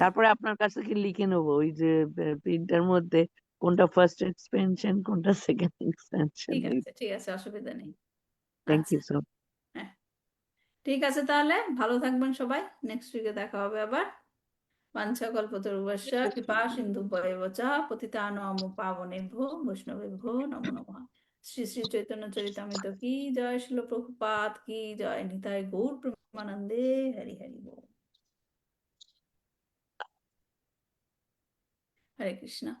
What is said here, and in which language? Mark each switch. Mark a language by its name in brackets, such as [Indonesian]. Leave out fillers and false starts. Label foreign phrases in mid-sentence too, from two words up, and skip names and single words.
[Bangla] তারপরে আপনার কাছ থেকে লিখে নেবো ওই যে প্রিন্টার মধ্যে কোনটা [English] first expansion, [Bangla] কোনটা [English] second expansion. [Bangla] ঠিক আছে, ঠিক আছে, অসুবিধা নেই। থ্যাংক আচ্ছা, [English] you so. [Bangla] হ্যাঁ, ঠিক আছে, তাহলে ভালো থাকবেন সবাই। [English] next week [Bangla] দেখা হবে আবার। [Sanskrit] বাঞ্ছাকল্পতরুভ্যশ্চ কৃপা সিন্ধুভ্যেব চ পতিতানাং পাবনেভ্যো বৈষ্ণবেভ্যো নমো নমঃ। [Bangla] শ্রী শ্রী চৈতন্য চরিতামৃত কি জয়, শিল প্রভুপাদ কি জয়, নিতাই গৌর প্রেমানন্দে। হরি হরি বল। হরে কৃষ্ণ।